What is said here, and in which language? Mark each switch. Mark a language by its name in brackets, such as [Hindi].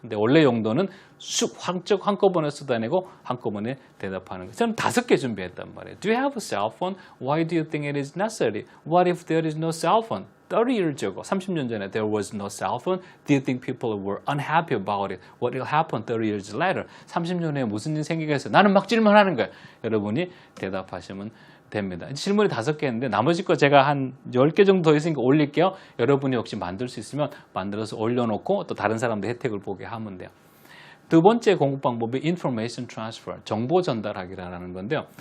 [Korean] 근데 원래 용도는 한꺼번에 쏟아내고 한꺼번에 대답하는 거예요. 저는 5개 준비했단 말이에요. [English] Do you have a cell phone? Why do you think it is necessary? What if there is no cell phone? 30 years ago, [Korean] 30년 전에 [English] there was no cell phone. Do you think people were unhappy about it? What will happen 30 years later? [Korean] 30년 후에 무슨 일이 생기겠어요? 나는 막 질문하는 거예요. 여러분이 대답하시면 됩니다. 질문이 5개 했는데 나머지 거 제가 한 10개 정도 더 있으니까 올릴게요. 여러분이 혹시 만들 수 있으면 만들어서 올려놓고 또 다른 사람들 혜택을 보게 하면 돼요. 두 번째 공부 방법이 [English] information transfer, [Korean] 정보 전달하기라는 건데요.